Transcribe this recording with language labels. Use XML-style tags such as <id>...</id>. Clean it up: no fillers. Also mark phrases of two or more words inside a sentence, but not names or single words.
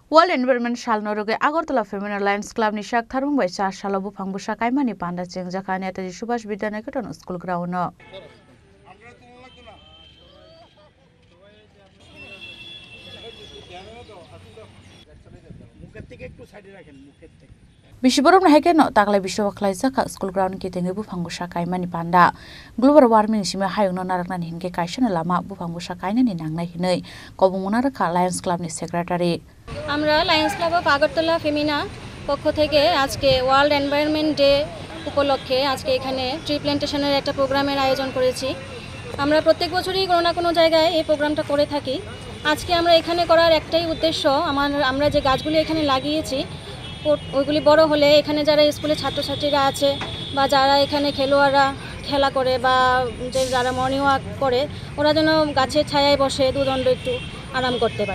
<en>World Environment</en> <trp>Salno Rugwi Agartala Feminar Lions Club ni Saktharmungbai Chasalo Buphang bwsa Kaimani Panda Changjakha Netaji Subhash Vidyaniketan</trp> <en>School Ground</en> <trp>no Bishiborom nahaike no taklai bisho khlaijaka school ground ki tengi Buphang bwsa Kaimani Panda</trp> <en>global warming</en> <trp>sima hayungno narakna hinke kaisana lama Buphang bwsa kainani nangnai hinai kobungmona rakha Lions Club ni secretary</trp> <bn>আমরা লায়ন্স ক্লাব অফ আগরতলা ফেমিনার পক্ষ থেকে আজকে</bn> <en>World Environment Day</en> <bn>উপলক্ষে আজকে এখানে</bn> <en>tree plantation</en> <bn>একটা প্রোগ্রামের আয়োজন করেছি। আমরা প্রত্যেক বছরই কোনো না কোনো জায়গায় এই প্রোগ্রামটা করে থাকি। আজকে আমরা এখানে করার একটাই উদ্দেশ্য, আমরা যে গাছগুলি এখানে লাগিয়েছি ওইগুলি বড় হলে এখানে যারা স্কুলের ছাত্রছাত্রীরা আছে বা যারা এখানে খেলোয়াড়রা খেলা করে বা যারা</bn> <en>morning walk</en> <bn>করে ওরা যেন গাছের ছায়ায় বসে দুদণ্ড একটু আরাম করতে পারে।</bn>